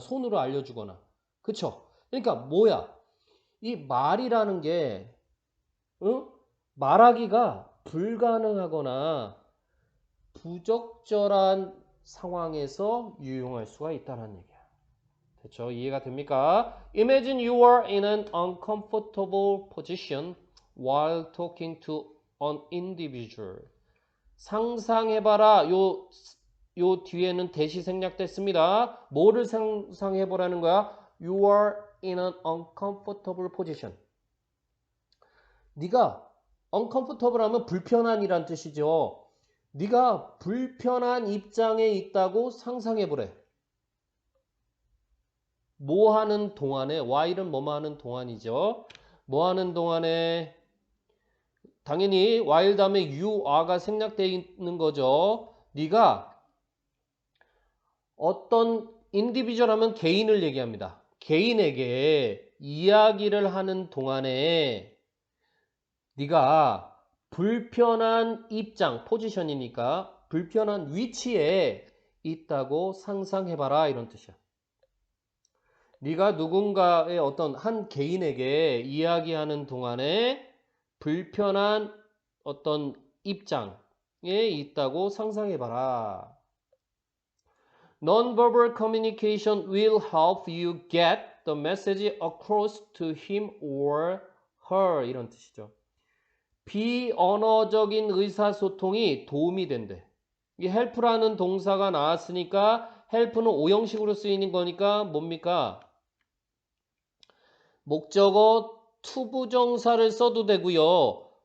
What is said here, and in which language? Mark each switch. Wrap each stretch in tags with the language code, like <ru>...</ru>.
<ko>손으로 알려주거나. 그쵸? 그러니까 뭐야? 이 말이라는 게 말하기가 불가능하거나 부적절한 상황에서 유용할 수가 있다는 얘기야. 됐죠? 이해가 됩니까?</ko> <en>Imagine you are in an uncomfortable position while talking to an individual.</en> <ko>상상해봐라. 요 뒤에는 대시 생략됐습니다. 뭐를 상상해보라는 거야?</ko> <en>You are in an uncomfortable position.</en> <ko>네가 uncomfortable 하면 불편한이란 뜻이죠. 네가 불편한 입장에 있다고 상상해보래. 뭐 하는 동안에, while은 뭐뭐 하는 동안이죠. 뭐 하는 동안에, 당연히 while 다음에 you are가 생략되어 있는 거죠. 네가 어떤 individual 하면 개인을 얘기합니다. 개인에게 이야기를 하는 동안에 네가 불편한 입장, 포지션이니까 불편한 위치에 있다고 상상해봐라 이런 뜻이야. 네가 누군가의 어떤 한 개인에게 이야기하는 동안에 불편한 어떤 입장에 있다고 상상해봐라.</ko> <en>Non-verbal communication will help you get the message across to him or her</en> <ko>이런 뜻이죠. 비언어적인 의사소통이 도움이 된대. 이 help라는 동사가 나왔으니까 help는 오형식으로 쓰이는 거니까 뭡니까? 목적어 투부정사를 써도 되고요.</ko>